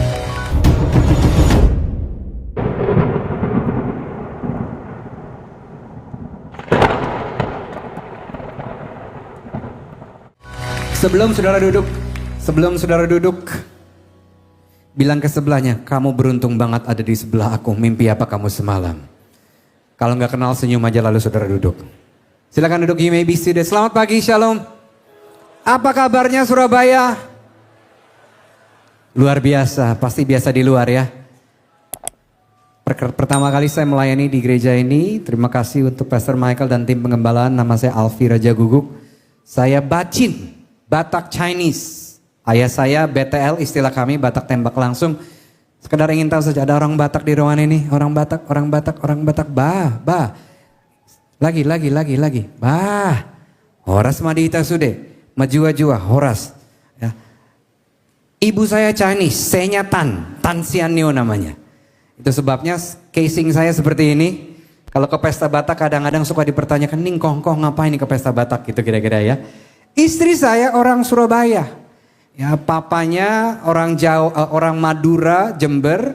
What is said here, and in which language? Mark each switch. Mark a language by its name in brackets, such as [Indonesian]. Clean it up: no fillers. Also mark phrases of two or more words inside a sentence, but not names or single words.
[Indonesian] Sebelum saudara duduk, bilang ke sebelahnya, kamu beruntung banget ada di sebelah aku. Mimpi apa kamu semalam? Kalau nggak kenal senyum aja lalu saudara duduk. Silakan duduk, [English] you may be seated. [Indonesian] Selamat pagi, shalom. Apa kabarnya Surabaya? Luar biasa, pasti biasa di luar ya. Pertama kali saya melayani di gereja ini. Terima kasih untuk Pastor Michael dan tim pengembalaan. Nama saya Alfi Raja Guguk. Saya Bacin, Batak Chinese. Ayah saya BTL, istilah kami Batak tembak langsung. Sekedar ingin tahu saja, ada orang Batak di ruangan ini. Orang Batak. Bah. Lagi. [Batak Toba] Bah. Horas madita sude. Majua horas. [Indonesian] Ya. Ibu saya Chinese, saya Tan Sianio namanya. Itu sebabnya casing saya seperti ini. Kalau ke pesta Batak kadang-kadang suka dipertanyakan, Ning kongkoh ngapain nih ke pesta Batak gitu kira-kira ya. Istri saya orang Surabaya, ya papanya orang Jawa, orang Madura, Jember.